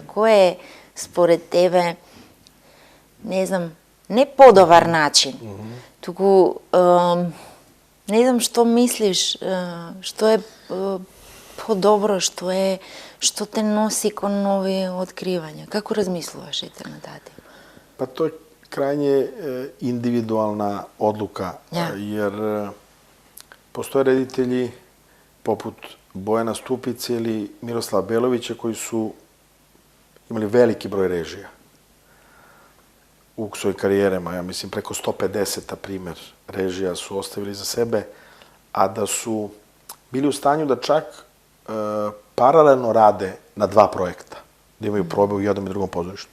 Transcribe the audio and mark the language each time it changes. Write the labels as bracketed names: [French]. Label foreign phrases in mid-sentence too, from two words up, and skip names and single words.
[Macedonian] Кој е според тебе, не знам, не подобар начин, туку не знам што мислиш, што е подобро, што те носи кон нови откривања? Како размислуваш ете нататик? [Serbian] Pa to je krajnje individualna odluka, jer postoje reditelji poput Bojana Stupice ili Miroslava Belovića koji su imali veliki broj režija u svojim karijerama, ja mislim preko 150, na primer, režija su ostavili za sebe, a da su bili u stanju da čak paralelno rade na 2 projekta, da imaju probe u jednom i drugom pozorištu.